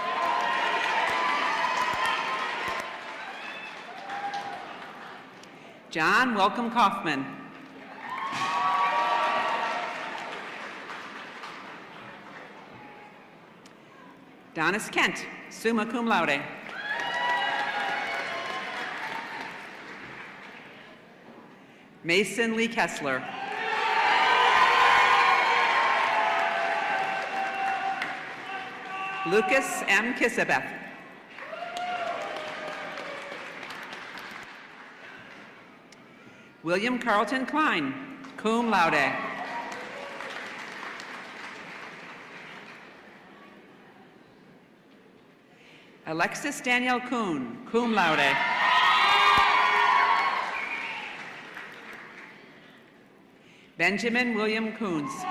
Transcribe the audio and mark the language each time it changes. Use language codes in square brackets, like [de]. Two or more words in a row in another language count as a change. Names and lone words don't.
[en] John Welcome Kaufman. [la] Donis Kent, summa cum laude. [en] Mason Lee Kessler. Lucas M. Kissabeth. William Carlton Klein, [la] cum laude. [en] Alexis Danielle Kuhn, [la] cum laude. [en] Benjamin William Coons.